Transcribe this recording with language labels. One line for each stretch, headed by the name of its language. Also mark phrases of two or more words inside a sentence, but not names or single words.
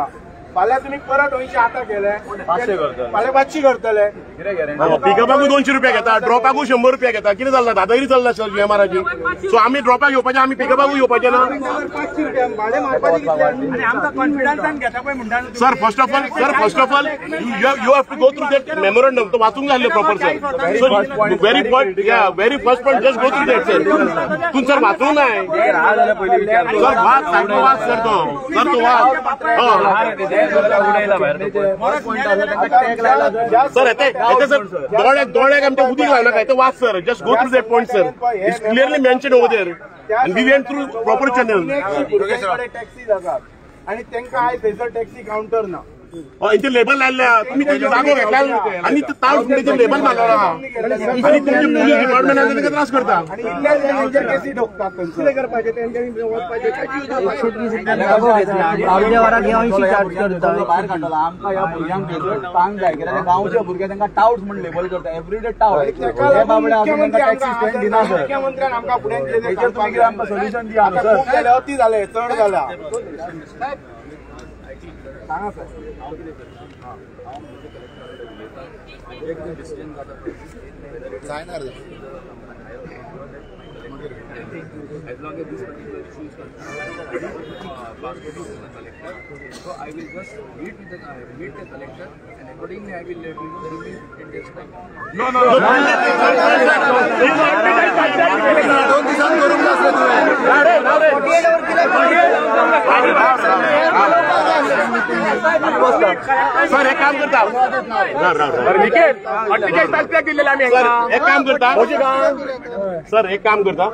Konkani: फाल्यां तुमी परत 80 आतां केले फाल्यां 500 करतले. पिकअपाकूय 200 रुपया घेता, ड्रॉपाकूय 100 रुपया घेता. कितें जाल्ला दादागिरी चल्ला जीएमआराची. सो आमी ड्रॉपाक येवपाचें, आमी पिकअपाकूय येवपाचें ना. 500 रुपया भाडें मारपाचें कितलें आमकां कॉन्फिडन्सान घेता पळय म्हणटा.
English: Sir first of all you have to go through that memorandum.
Konkani: तो वाचूंक जाय
English: proper sir. So very first point just go through that sir.
Konkani: तूं सर वाचूंक नाय सर. वाच सारको वाच सर. तो वाच सर. येते सर दोळ्याक आमच्या उदीक लावनाका. येते वाच सर.
English: Just go through that point sir. It's clearly mention over there and we went through proper channel.
Konkani: टॅक्सी जातात आणि तांकां आयज थंयसर
English: taxi counter
Konkani: ना. इथे लेबल लायल्या. तुम्ही त्याची जागो घेतला आणि ताळ फुडेचे लेबल मारला आणि तुमचे पोलीस डिपार्टमेंटान ताका त्रास करता. आणि इल्ले केसी ठोकतात. कितें करपाचें तेंच्यांनी वचपाचें भायर काडटला. आमकां ह्या भुरग्यांक सांग जाय कित्याक गांवच्या भुरगे तांकां टाउट्स म्हणून लेबल करता.
English: everyday tout.
Konkani: मुख्यमंत्र्यान आमकां फुडें आमकां सोल्युशन दिया. खूब जालें, अती जालें, चड जाला. सांगा सर.
English: As long as this particular issue is concerned, passport is with the collector. So I will just meet the collector, and accordingly I will let you know within 15 days time. No.
Konkani: सर एक काम करता. सर एक काम करता.